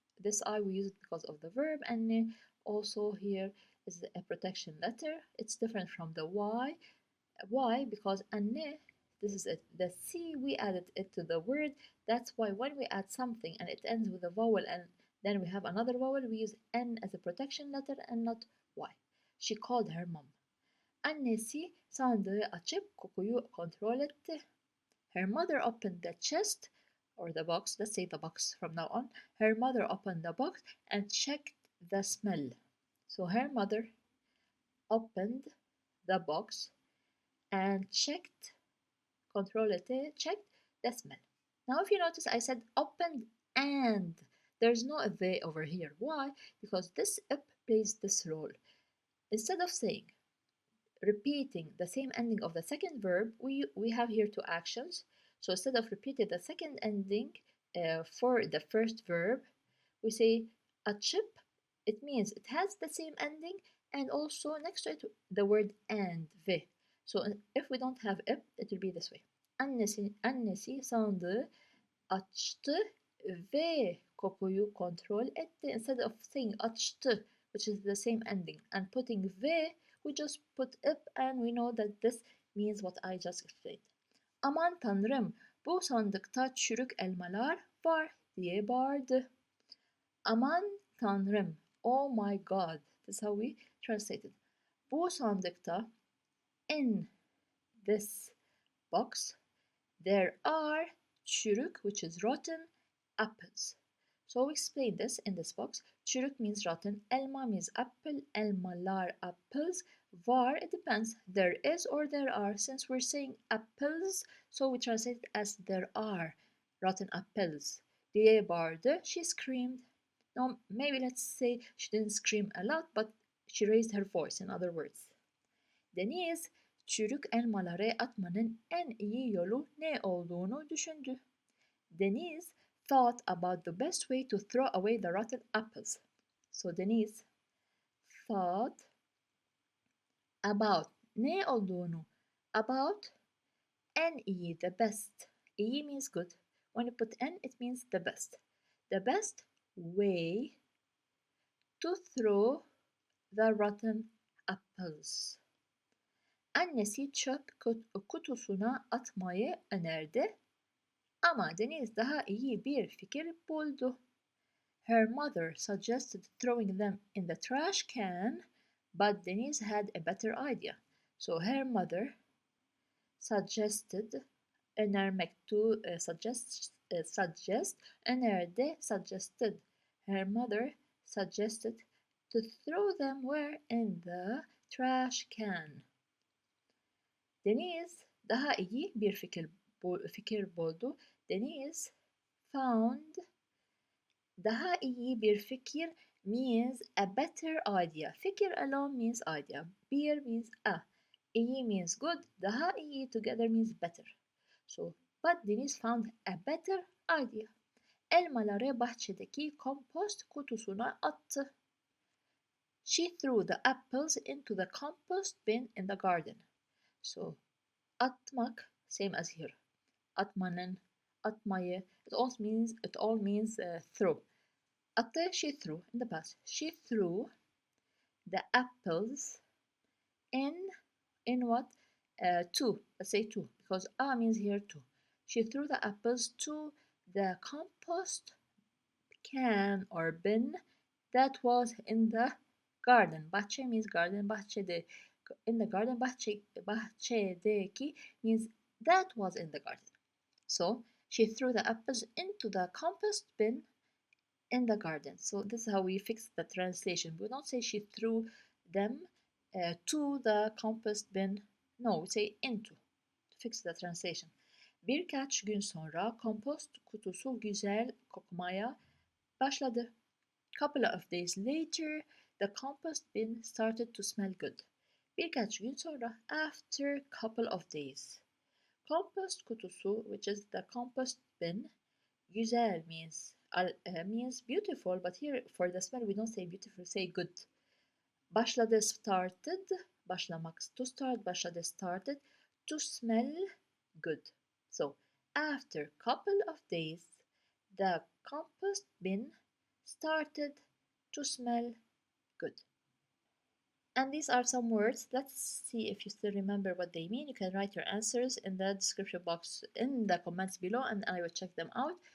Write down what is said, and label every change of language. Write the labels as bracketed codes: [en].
[en] This I we use it because of the verb. Anne also here is a protection letter. It's different from the y. Why? Because anne, this is it. The c we added it to the word. That's why when we add something and it ends with a vowel and then we have another vowel, we use n as a protection letter and not y. She called her mom. [tr] Annesi sandığı açıp kokuyu kontrol etti. [en] Her mother opened the chest or the box. Let's say the box from now on. Her mother opened the box and checked the smell. So her mother opened the box and checked, checked the smell. Now if you notice I said opened and there's no they over here. Why? Because this up plays this role. Instead of saying repeating the same ending of the second verb, we have here two actions. So instead of repeating the second ending for the first verb, we say a chip. It means it has the same ending and also next to it the word and ve. So if we don't have it, it will be this way. [tr] Annesi sandığı açtı ve kokuyu kontrol etti. [en] Instead of saying açtı, which is the same ending, and putting ve, we just put up and we know that this means what I just explained. [tr] Aman tanrım, bu sandıkta çürük elmalar var diye bağırdı. Aman tanrım, [en] oh my god. This is how we translate it. [tr] Bu sandıkta, [en] in this box, there are çürük, which is rotten, apples. So we explain this in this box. Çürük means rotten, elma means apple, elmalar, apples, var, it depends, there is or there are. Since we're saying apples, so we translate it as there are rotten apples. [tr] Diye bağırdı, [en] she screamed. Now maybe let's say she didn't scream a lot, but she raised her voice, in other words. [tr] Deniz, çürük elmaları atmanın en iyi yolu ne olduğunu düşündü. [en] Deniz thought about the best way to throw away the rotten apples. So Deniz thought about [tr] ne olduğunu, [en] about [tr] en iyi, [en] the best. İyi means good. When you put n, it means the best. The best way to throw the rotten apples. [tr] Annesi çöp kutusuna atmayı önerdi ama Deniz daha iyi bir fikir buldu. [en] Her mother suggested throwing them in the trash can, but Deniz had a better idea. So her mother suggested, önermek to suggest, önerdi, suggested. Her mother suggested to throw them where? In the trash can. [tr] Deniz daha iyi bir fikir buldu. [en] Deniz found [tr] daha iyi bir fikir [en] means a better idea. Fikir alone means idea. Bir means a. İyi means good. [tr] Daha iyi [en] together means better. So, but Deniz found a better idea. [tr] Elmaları bahçedeki kompost kutusuna attı. [en] She threw the apples into the compost bin in the garden. So, atmak, same as here. Atmanın, atmayı, it all means throw. Attı, she threw in the past. She threw the apples in what? Two. Let's say two, because a means here two. She threw the apples to the compost can or bin that was in the garden. Bahçe means garden. Bahçede, in the garden. Bahçedeki means that was in the garden. So she threw the apples into the compost bin in the garden. So this is how we fix the translation. We don't say she threw them to the compost bin. No, we say into to fix the translation. [tr] Birkaç gün sonra kompost kutusu güzel kokmaya başladı. [en] Couple of days later, the compost bin started to smell good. [tr] Birkaç gün sonra, [en] after couple of days. [tr] Compost kutusu, [en] which is the compost bin, güzel means beautiful, but here for the smell we don't say beautiful, say good. Başladı, started, başlamak, to start, başladı, started, to smell, good. So after couple of days, the compost bin started to smell good. And these are some words. Let's see if you still remember what they mean. You can write your answers in the description box in the comments below and I will check them out.